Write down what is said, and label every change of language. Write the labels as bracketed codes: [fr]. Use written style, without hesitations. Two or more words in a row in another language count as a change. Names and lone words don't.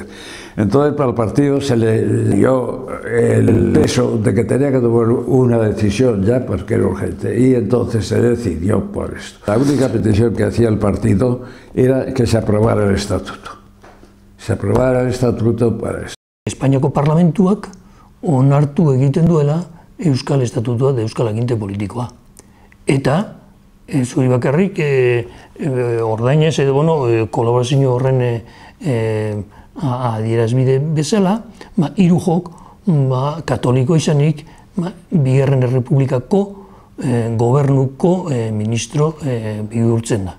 [es] Entonces para el partido se le dio el peso de que tenía que tomar una decisión ya porque era urgente, y entonces se decidió por esto. La única petición que hacía el partido era que se aprobara el estatuto. Se aprobara el estatuto para esto. [eu] Espainiako parlamentuak onartu egiten duela Euskal Estatutua de Euskal Aginte Politikoa. Eta zuri bakarrik ordainez edo kolaborazio horren adierazbide bezala, hiru jok katoliko izanik Bigarren Errepublikako gobernuko ministro bihurtzen da.